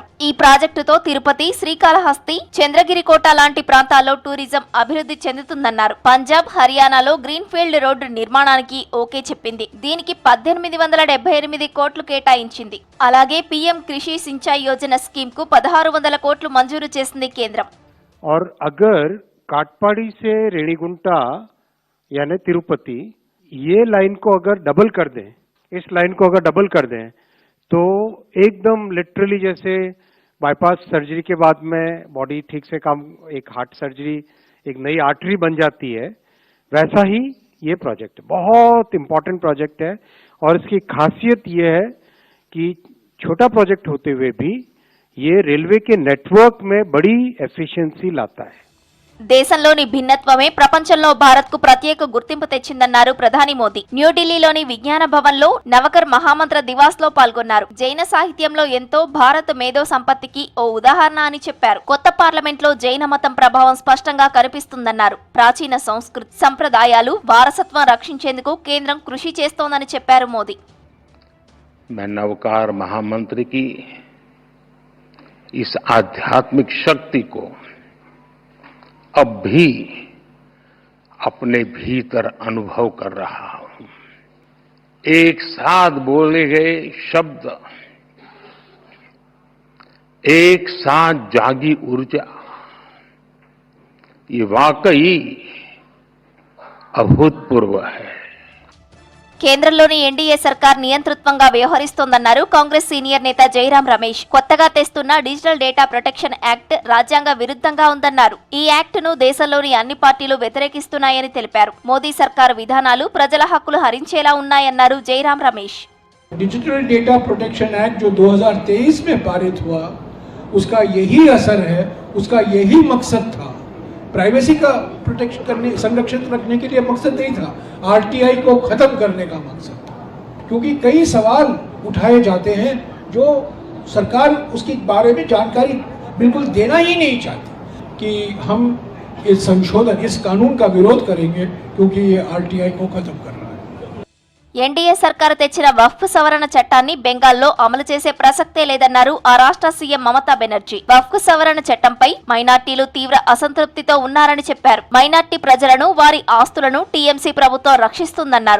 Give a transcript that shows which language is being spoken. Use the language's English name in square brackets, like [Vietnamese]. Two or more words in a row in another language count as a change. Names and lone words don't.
[Telugu] ఈ ప్రాజెక్టుతో తిరుపతి, శ్రీకాళహస్తి, చంద్రగిరికోట లాంటి ప్రాంతాల్లో టూరిజం అభివృద్ధి చెందుతుందన్నారు. పంజాబ్, హర్యానాలో గ్రీన్ ఫీల్డ్ రోడ్డు నిర్మాణానికి ఓకే చెప్పింది. దీనికి 1878 కోట్లు కేటాయించింది. అలాగే పీఎం కృషి సించాయి యోజన స్కీమ్ కు 1600 కోట్లు మంజూరు చేసింది కేంద్రం. [Hindi] और अगर काटपाड़ी से रेणीगुंटा यानी तिरुपति ये लाइन को अगर डबल कर दें, इस लाइन को अगर डबल कर दें तो एकदम लिटरली जैसे [English] bypass surgery [Hindi] के बाद में बॉडी ठीक से काम, एक [English] heart surgery, [Hindi] एक नई आर्टरी बन जाती है, वैसा ही ये प्रोजेक्ट बहुत [English] important project [Hindi] है। और इसकी खासियत ये है कि छोटा प्रोजेक्ट होते हुए भी ये रेलवे के नेटवर्क में बड़ी एफिशिएंसी लाता है. [Telugu] దేశంలోని భిన్నత్వమే ప్రపంచంలో భారత్ కు ప్రత్యేక గుర్తింపు తెచ్చిందన్నారు ప్రధాని మోదీ. న్యూఢిల్లీలోని విజ్ఞాన భవన్ లో నవకర్ మహామంత్ర దివాస్ లో పాల్గొన్నారు. జైన సాహిత్యంలో ఎంతో భారత మేధో సంపత్తికి ఓ ఉదాహరణ అని చెప్పారు. కొత్త పార్లమెంట్ లో జైన మతం ప్రభావం స్పష్టంగా కనిపిస్తుందన్నారు. ప్రాచీన సంస్కృతి, సంప్రదాయాలు, వారసత్వం రక్షించేందుకు కేంద్రం కృషి చేస్తోందని చెప్పారు మోదీ. [Hindi] नवकार महामंत्र की इस आध्यात्मिक शक्ति को अब भी अपने भीतर अनुभव कर रहा हूं. एक साथ बोले गए शब्द, एक साथ जागी ऊर्जा, ये वाकई अभूतपूर्व है. [Telugu] కేంద్రంలోని ఎన్డీఏ సర్కార్ నియంతృత్వంగా వ్యవహరిస్తోందన్నారు కాంగ్రెస్ సీనియర్ నేత జైరాం రమేష్. కొత్తగా తెస్తున్న డిజిటల్ డేటా ప్రొటెక్షన్ యాక్ట్ రాజ్యాంగ విరుద్ధంగా ఉందన్నారు. ఈ యాక్ట్ ను దేశంలోని అన్ని పార్టీలు వ్యతిరేకిస్తున్నాయని తెలిపారు. మోదీ సర్కారు విధానాలు ప్రజల హక్కులు హరించేలా ఉన్నాయన్నారు జైరాం రమేష్. [Hindi] डिजिटल डेटा प्रोटेक्शन एक्ट जो 2023 में पारित हुआ, उसका यही असर है, उसका यही मकसद था. प्राइवेसी का प्रोटेक्शन करने, संरक्षित रखने के लिए मकसद नहीं था, आरटीआई को खत्म करने का मकसद था. क्योंकि कई सवाल उठाए जाते हैं जो सरकार उसके बारे में जानकारी बिल्कुल देना ही नहीं चाहती कि हम इस संशोधन, इस कानून का विरोध करेंगे क्योंकि ये आरटीआई को खत्म कर रहा है. [Telugu] ఎన్డీఏ సర్కారు తెచ్చిన వక్ఫ్ సవరణ చట్టాన్ని బెంగాల్లో అమలు చేసే ప్రసక్తే లేదన్నారు ఆ రాష్ట్ర సీఎం మమతా బెనర్జీ. వక్ఫ్ సవరణ చట్టంపై మైనార్టీలు తీవ్ర అసంతృప్తితో ఉన్నారని చెప్పారు. మైనార్టీ ప్రజలను, వారి ఆస్తులను టీఎంసీ ప్రభుత్వం రక్షిస్తుందన్నారు.